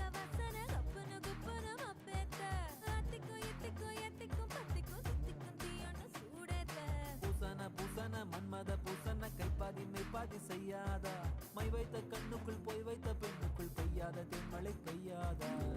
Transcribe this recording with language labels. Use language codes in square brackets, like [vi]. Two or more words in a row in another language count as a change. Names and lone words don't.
[te] వసన గప్పున గుప్పున మబ్బెత్త అతికు ఇతికు ఎతికు పతికు సుతికు తీయను సూడెత్త [ta] பூசன பூசன மன்மத பூசன கைப்பாதி மெய்ப்பாதி செய்யாத மை வைத்த கண்ணுக்குள் போய் வைத்த பெண்ணுக்குள் பெய்யாத தென்மழை பெய்யாதா